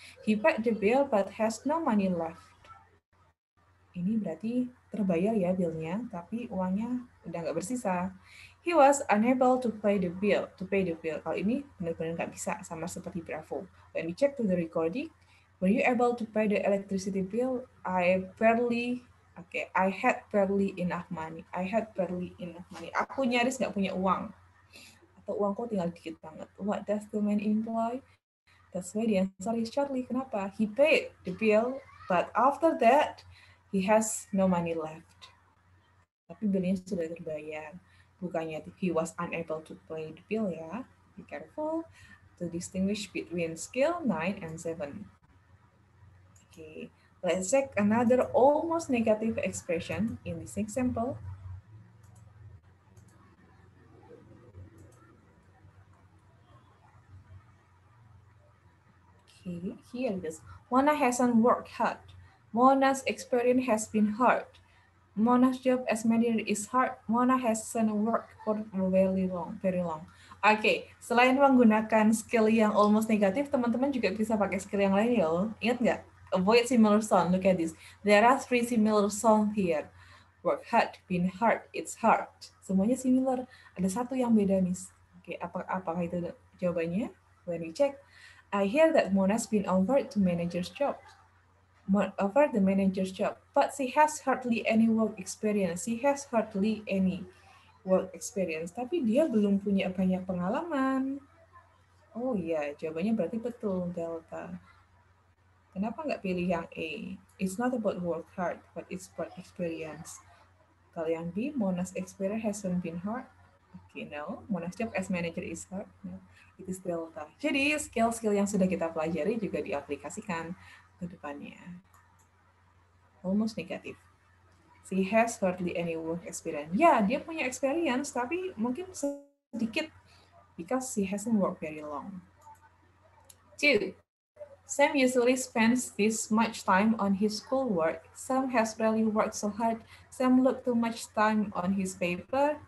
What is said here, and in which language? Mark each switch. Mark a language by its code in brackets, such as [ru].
[en] He paid the bill but has no money left. [id] Ini berarti terbayar ya billnya, tapi uangnya udah nggak bersisa. [en] He was unable to pay the bill. [id] Kalau ini benar-benar nggak bisa, sama seperti Bravo. [en] When we check to the recording, were you able to pay the electricity bill? I had barely enough money. [id] Aku nyaris nggak punya uang. Atau uangku tinggal dikit banget. [en] What does the man imply? That's why the answer is shortly. [id] Kenapa? [en] He paid the bill, but after that, he has no money left. [id] Tapi billnya sudah terbayar. Bukannya [en] he was unable to pay the bill ya. Be careful to distinguish between skill 9 and 7. Okay, let's check another almost negative expression in this example. Okay, here it is. Mona hasn't worked hard. Mona's experience has been hard. Mona's job as manager is hard. Mona hasn't worked for very long. [id] Oke, selain menggunakan skill yang almost negatif, teman-teman juga bisa pakai skill yang lain ya. Ingat nggak? [en] Avoid similar sound. Look at this. There are 3 similar sound here. Work hard, been hard, it's hard. [id] Semuanya similar. Ada satu yang beda, Miss. Oke, apakah itu jawabannya? [en] When we check, I hear that Mona's been offered to manager's job. Offered the manager's job, but she has hardly any work experience. [id] Tapi dia belum punya banyak pengalaman. Oh iya, jawabannya berarti betul, Delta. Kenapa nggak pilih yang A? [en] It's not about work hard, but it's about experience. [id] Kalau yang B, [en] Mona's experience hasn't been hard. Okay, no. Mona's job as manager is hard. No, it is Delta. [id] Jadi, skill-skill yang sudah kita pelajari juga diaplikasikan ke depannya. [en] Almost negative. She has hardly any work experience. [id] Ya, dia punya experience, tapi mungkin sedikit [en] because she hasn't worked very long. 2. Sam usually spends this much time on his schoolwork. Sam has rarely worked so hard. Sam looked too much time on his paper.